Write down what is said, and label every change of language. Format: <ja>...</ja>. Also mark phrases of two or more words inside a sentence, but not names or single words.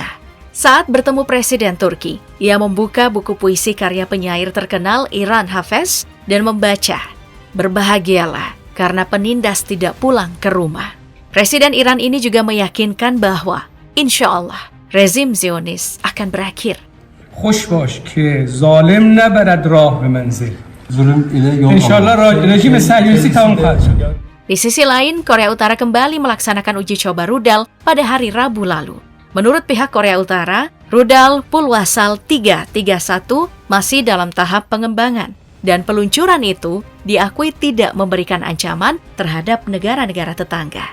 <id>Saat bertemu Presiden Turki, ia membuka buku puisi karya penyair terkenal Iran Hafez dan membaca, "Berbahagialah karena penindas tidak pulang ke rumah." Presiden Iran ini juga meyakinkan bahwa,</id> <ar>إن شاء الله,</ar> <id>rezim Zionis akan berakhir.</id> <fa>خوش باش که ظالم نبرد راه به منزل. انشالله رژیم صهیونیستی تمام خواهد شد.</fa> <id>Di sisi lain, Korea Utara kembali melaksanakan uji coba rudal pada hari Rabu lalu. Menurut pihak Korea Utara, rudal Pulwasal 331 masih dalam tahap pengembangan dan peluncuran itu diakui tidak memberikan ancaman terhadap negara-negara tetangga.</id>